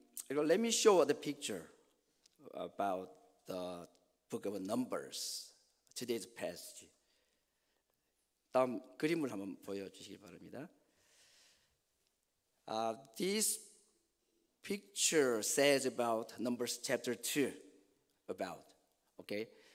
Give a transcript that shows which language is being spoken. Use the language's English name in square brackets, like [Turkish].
[English] Let me show the picture about the book of Numbers, today's passage. [Korean] 다음 그림을 한번 보여주시기 바랍니다. [English] This picture says about Numbers chapter 2 about, okay?